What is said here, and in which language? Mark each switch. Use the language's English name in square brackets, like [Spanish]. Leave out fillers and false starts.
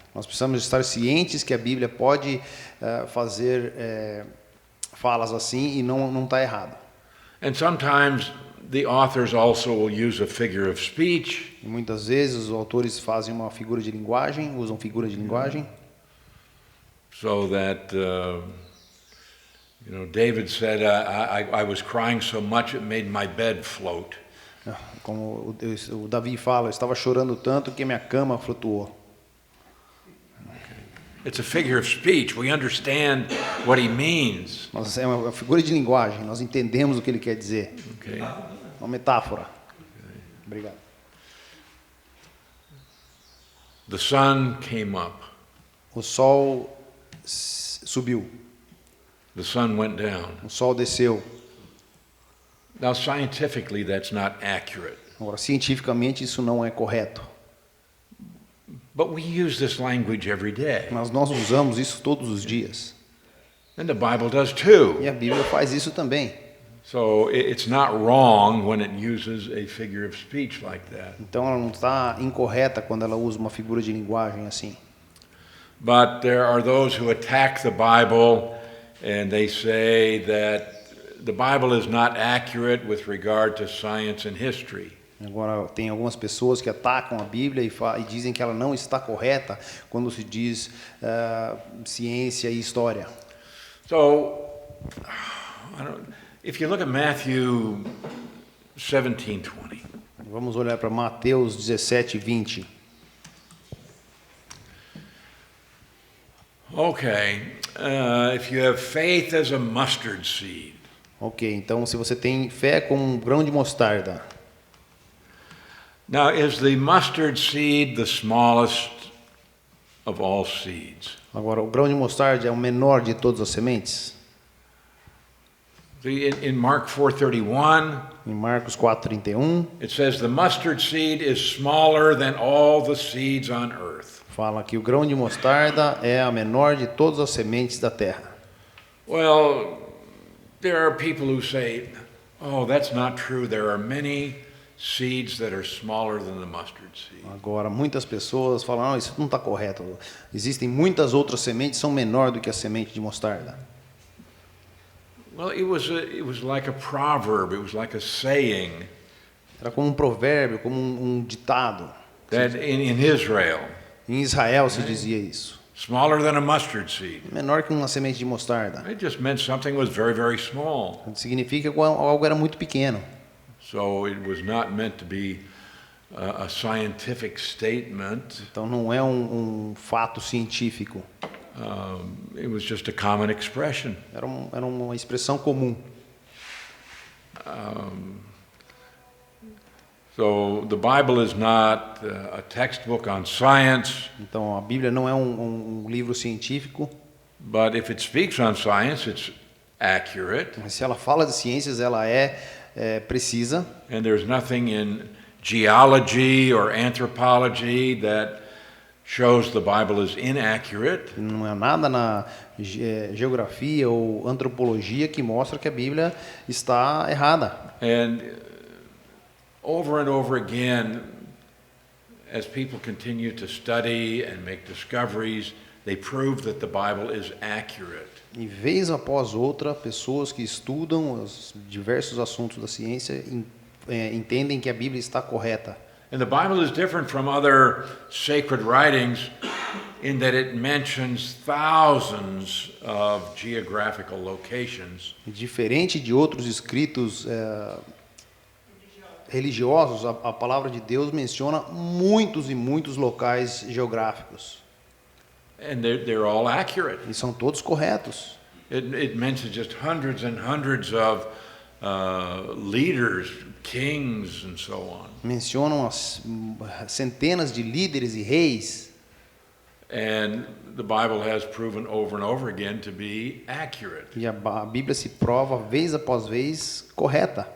[Portuguese] Nós precisamos estar cientes que a Bíblia pode fazer falas assim e não está errado. [English] And sometimes the authors also will use a figure of speech. [Portuguese] E muitas vezes os autores fazem uma figura de linguagem, usam figura de linguagem. [English] So that, David said, I was crying so much it made my bed float. [Portuguese] Como o Davi fala, eu estava chorando tanto que minha cama flutuou. [English] It's a figure of speech. We understand what he means. [Portuguese] Mas é uma figura de linguagem, nós entendemos o que ele quer dizer. [English] Okay. [Portuguese] Uma metáfora. Obrigado. [English] The sun came up. [Portuguese] O sol subiu, [English] The sun went down. [Portuguese] o sol desceu. [English] Now, scientifically, that's not accurate. [Portuguese] Agora, cientificamente, isso não é correto. [English] But we use this language every day. [Portuguese] Mas nós usamos isso todos os dias. [English] And the Bible does too. [Portuguese] E a Bíblia faz isso também. [English] So it's not wrong when it uses a figure of speech like that. [Portuguese] Então, ela não está incorreta quando ela usa uma figura de linguagem assim. [English] But there are those who attack the Bible and they say that the Bible is not accurate with regard to science and history. [Portuguese] Agora, tem algumas pessoas que atacam a Bíblia e dizem que ela não está correta quando se diz ciência e história. [English] So, if you look at Matthew 17:20, [Portuguese] Vamos olhar para Mateus 17:20. [English] okay, if you have faith as a mustard seed, [Portuguese] Ok, então se você tem fé como um grão de mostarda. [English] now is the mustard seed the smallest of all seeds? [Portuguese] Agora, o grão de mostarda é o menor de todas as sementes? [English] See, in Mark 4:31, [Portuguese] Em Marcos 4:31, [English] it says the mustard seed is smaller than all the seeds on earth. [Portuguese] fala que o grão de mostarda é a menor de todas as sementes da terra. [English] Well, there are people who say, oh, that's not true. There are many seeds that are smaller than the mustard seed. [Portuguese] Agora, muitas pessoas falam, não, isso não está correto. Existem muitas outras sementes que são menores do que a semente de mostarda. [English] Well, it was like a proverb. It was like a saying [Portuguese] Era como um provérbio, como um ditado. [English] that in Israel, [Portuguese] Em Israel se dizia isso. [English] smaller than a mustard seed. [Portuguese] Menor que uma semente de mostarda. [English] It just meant something was very, very small. [Portuguese] Significa que algo era muito pequeno. [English] So it was not meant to be a scientific statement. [Portuguese] Então não é um fato científico. [English] It was just a common expression. [Portuguese] Era uma expressão comum. [English] So the Bible is not a textbook on science, [Portuguese] Então a Bíblia não é um livro científico. [English] but if it speaks on science, it's accurate. [Portuguese] Mas se ela fala de ciências, ela é precisa. [English] And there's nothing in geology or anthropology that shows the Bible is inaccurate. [Portuguese] Não é nada na geografia ou antropologia que mostra que a Bíblia está errada. [English] And over again, as people continue to study and make discoveries, they prove that the Bible is accurate. [Portuguese] E vez após outra, pessoas que estudam os diversos assuntos da ciência entendem que a Bíblia está correta. [English] And the Bible is different from other sacred writings in that it mentions thousands of geographical locations. [Portuguese] E diferente de outros escritos religiosos, a palavra de Deus menciona muitos e muitos locais geográficos. [English] And they're all accurate. [Portuguese] E são todos corretos. [English] It mentions just hundreds and hundreds of leaders, kings, and so on. [Portuguese] Mencionam centenas de líderes e reis. [English] And the Bible has proven over and over again to be accurate. [Portuguese] E a Bíblia se prova vez após vez correta.